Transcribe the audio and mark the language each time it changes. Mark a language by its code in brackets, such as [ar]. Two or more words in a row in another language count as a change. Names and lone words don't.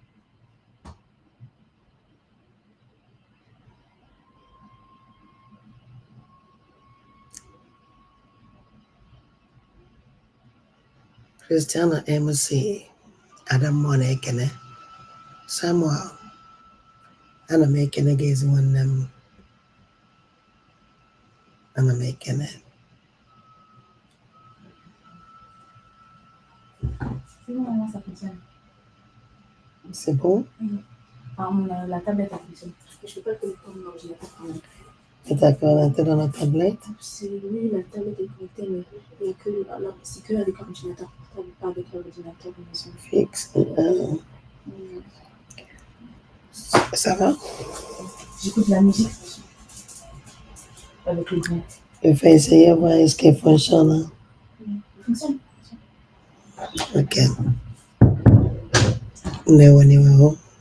[ig] Christiana MC ada mmụọ na-ekene. Samuel ana m ekene gị ezi nwanne m, ana m ekene. [fr] C'est bon? La tablette a fonctionné. Je peux pas connecter mon ordinateur quand même. Et t'as connecté dans la tablette? Oui, la tablette est connectée, mais il n'y a que c'est que avec l'ordinateur portable, pas avec l'ordinateur de maison. Fixe. Ça va? J'écoute la musique avec les bruits. Je vais essayer de voir est-ce qu'elle fonctionne. Il fonctionne. Ok. Ndewo.